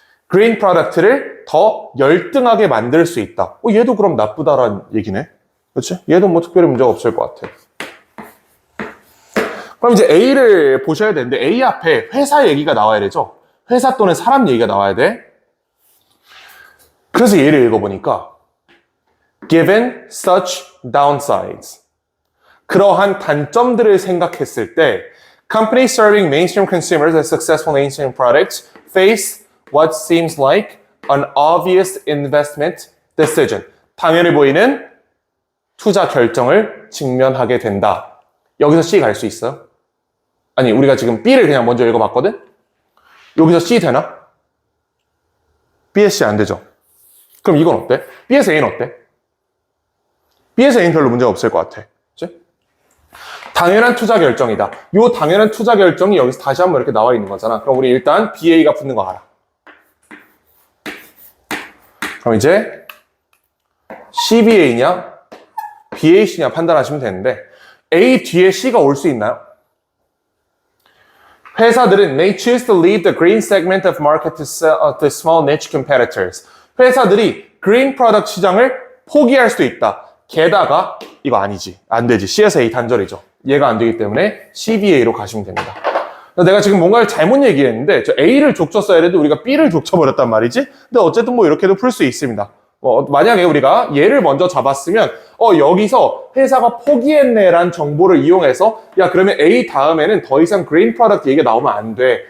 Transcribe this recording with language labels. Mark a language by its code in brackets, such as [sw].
[ko] green product를 더 열등하게 만들 수 있다. 얘도 그럼 나쁘다라는 얘기네. 그렇지? 얘도 뭐 특별히 문제가 없을 것 같아. 그럼 이제 A를 보셔야 되는데 A 앞에 회사 얘기가 나와야 되죠. 회사 또는 사람 얘기가 나와야 돼. 그래서 얘를 읽어보니까 [en] given such downsides, [ko] 그러한 단점들을 생각했을 때 [en] companies serving mainstream consumers as successful mainstream products face what seems like an obvious investment decision. [ko] 당연해 보이는 투자 결정을 직면하게 된다. 여기서 C 갈 수 있어요? 아니, 우리가 지금 B를 그냥 먼저 읽어봤거든? 여기서 C 되나? B에서 C 안 되죠? 그럼 이건 어때? B에서 A는 어때? B에서 A는 별로 문제가 없을 것 같아. 그치? 당연한 투자 결정이다. 이 당연한 투자 결정이 여기서 다시 한번 이렇게 나와 있는 거잖아. 그럼 우리 일단 BA가 붙는 거 알아. 그럼 이제 CBA냐 BAC냐 판단하시면 되는데 A 뒤에 C가 올 수 있나요? 회사들은 [en] may choose to leave the green segment of market to small niche competitors. [ko] 회사들이 green product 시장을 포기할 수도 있다. 게다가 이거 아니지. 안 되지. C에서 A 단절이죠. 얘가 안 되기 때문에 CBA로 가시면 됩니다. 내가 지금 뭔가를 잘못 얘기했는데 저 A를 족쳤어야 해도 우리가 B를 족쳐버렸단 말이지. 근데 어쨌든 뭐 이렇게도 풀 수 있습니다. 만약에 우리가 얘를 먼저 잡았으면 여기서 회사가 포기했네란 정보를 이용해서 야 그러면 A 다음에는 더 이상 그린 프로덕트 얘기가 나오면 안 돼.